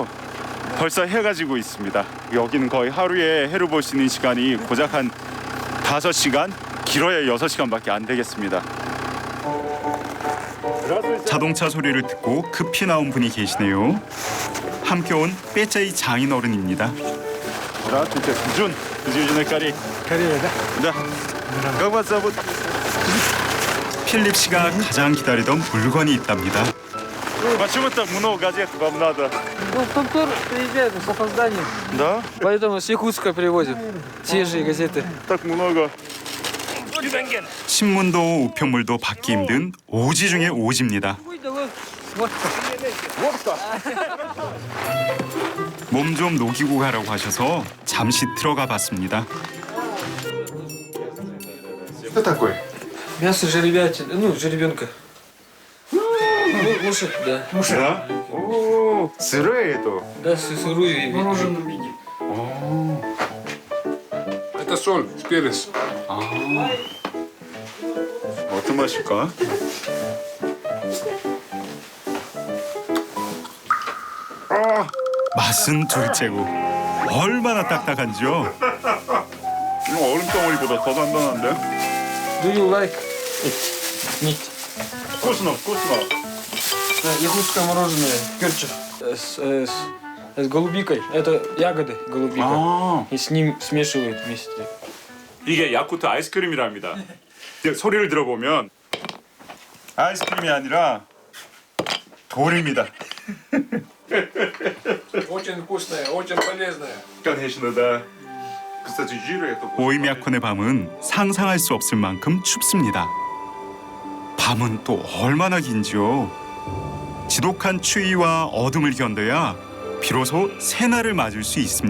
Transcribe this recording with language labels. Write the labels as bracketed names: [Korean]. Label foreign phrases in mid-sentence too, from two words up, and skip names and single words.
[Korean] 벌써 해가 지고 있습니다. 여기는 거의 하루에 해를 볼 수 있는 시간이 고작 한 5시간, 길어야 6시간밖에 안 되겠습니다. 자동차 소리를 듣고 급히 나온 분이 계시네요. 함께 온 빼짜이 장인어른입니다. [Russian] Здравствуйте, Джун. Южной Кореи. Корея, да? Как вас зовут? [Korean] 필립 씨가 가장 기다리던 물건이 있답니다. [Russian] Почему так много газет вам надо? Ну, Томтор приезжает с опозданием. Да? Поэтому с Якутска привозим свежие газеты. Так много. [Korean] 신문도 우편물도 받기 힘든 오지 중의 오지입니다. 몸 좀 녹이고 가라고 하셔서 잠시 들어가 봤습니다. [Russian] Что такое? Мясо жеребятины, ну, жеребенка. Уши, да. Уши? Да? О, сырое это? Да, сырую. В мороженом виде. Это соль, перец. [Korean] 어떤 맛일까? 맛은 둘째고 얼마나 딱딱한지요? 이거 얼음덩어리보다 더 단단한데? [English] Do you like meat? [Russian] вкусно, вкусно. Якутское мороженое, перчик с голубикой. Это ягоды голубика. И с ним смешивают вместе. [Korean] 이게 야쿠트 아이스크림이랍니다. 소리를 들어보면 아이스크림이 아니라 돌입니다. [Russian] Очень вкусная, очень полезная. Конечно, да. Кстати, жиры это. [Korean] 오이미야콘의 밤은 상상할 수 없을 만큼 춥습니다. 밤은 또 얼마나 긴지요. 지독한 추위와 어둠을 견뎌야 비로소 새날을 맞을 수 있습니다.